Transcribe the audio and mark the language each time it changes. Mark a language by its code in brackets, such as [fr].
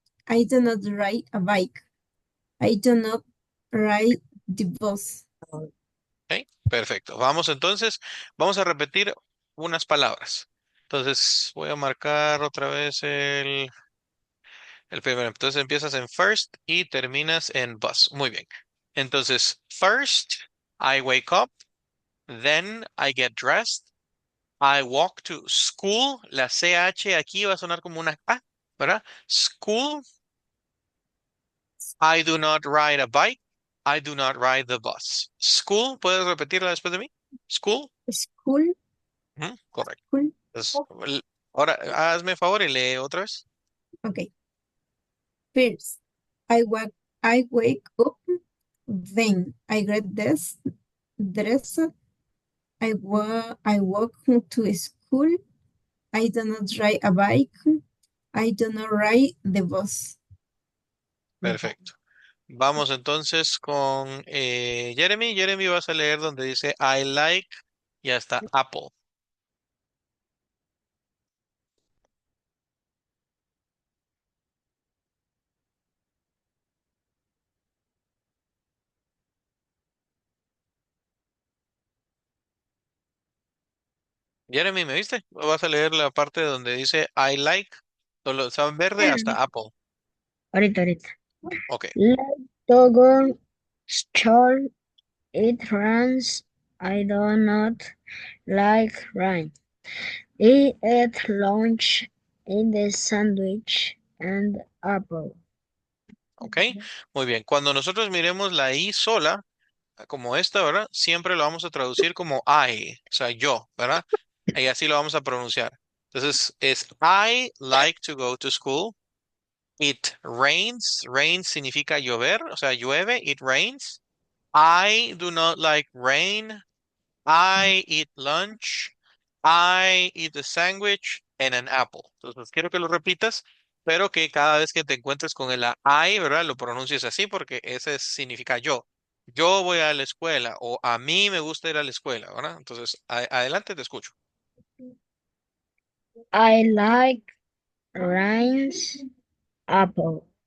[en] I do not ride a bike. I do not ride the bus. [es] ¿Ok? Perfecto. Vamos entonces, vamos a repetir unas palabras. Entonces, voy a marcar otra vez el primero. Entonces empiezas en first y terminas en bus. Muy bien. [en] Entonces, first, I wake up. Then I get dressed. I walk to school. [es] La CH aquí va a sonar como una A, ¿verdad? School. [en] I do not ride a bike. I do not ride the bus. [es] School, ¿puedes repetirla después de mí? School. [en] School, [es] Ujú, correcto. [en] school. [es] Entonces, Ahora, hazme favor y lee otra vez. [en] Okay. First, I wake up, then I get dressed, I walk to school, I do not ride a bike, I do not ride the bus. [es] Perfecto. Vamos entonces con Jeremy. Jeremy, vas a leer donde dice I like y hasta Apple. Jeremy, ¿me viste? Vas a leer la parte donde dice I like, solo está en verde hasta Apple. Ahorita. Ok. [en] Like Togo, store, it runs. I do not like rain. I ate lunch in the sandwich and apple. [es] Ok, muy bien. Cuando nosotros miremos la I sola, como esta, ¿verdad? Siempre lo vamos a traducir como I, o sea, yo, ¿verdad? Y así lo vamos a pronunciar. Entonces, es [en] I like to go to school. It rains. Rain [es] significa llover, o sea, llueve. [en] It rains. I do not like rain. I eat lunch. I eat a sandwich and an apple. [es] Entonces, quiero que lo repitas, pero que cada vez que te encuentres con el I, ¿verdad? Lo pronuncies así porque ese significa yo. Yo voy a la escuela o a mí me gusta ir a la escuela, ¿verdad? Entonces, adelante, te escucho. [en] I like rains, apple.